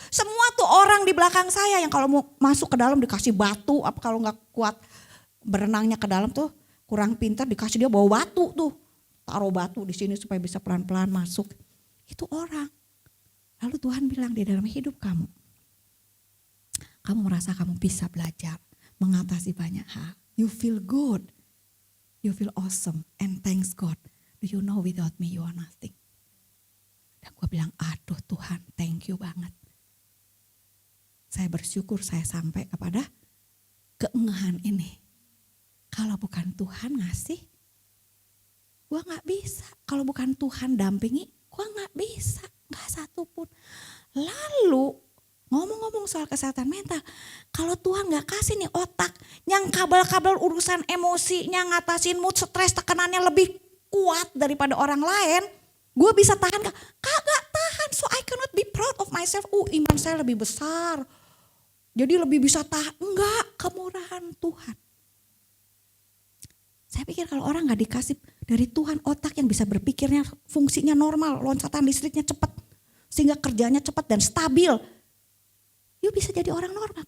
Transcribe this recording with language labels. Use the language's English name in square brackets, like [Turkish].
[Indonesian] Semua tuh orang di belakang saya yang kalau mau masuk ke dalam dikasih batu, apa kalau nggak kuat berenangnya ke dalam tuh kurang pintar dikasih dia bawa batu tuh. Taruh batu di sini supaya bisa pelan-pelan masuk. Itu orang. Lalu Tuhan bilang di dalam hidup kamu merasa kamu bisa belajar mengatasi banyak hal. [English] You feel good. You feel awesome and thanks God. Do you know without me you are nothing. [Indonesian] Dan gue bilang, aduh Tuhan [English] thank you [Indonesian] banget. Saya bersyukur saya sampai kepada keengahan ini. Kalau bukan Tuhan ngasih, gue gak bisa. Kalau bukan Tuhan dampingi, gue gak bisa. Gak satu pun. Lalu ngomong-ngomong soal kesehatan mental, kalau Tuhan gak kasih nih otak yang kabel-kabel urusan emosinya, ngatasin mood, stres, tekanannya lebih kuat daripada orang lain, gue bisa tahan gak? Kagak tahan, [English] so I cannot be proud of myself. [Indonesian] Iman saya lebih besar, jadi lebih bisa tahan. Enggak, kemurahan Tuhan. Saya pikir kalau orang gak dikasih dari Tuhan otak yang bisa berpikirnya fungsinya normal, loncatan listriknya cepat, sehingga kerjanya cepat dan stabil, you bisa jadi orang normal.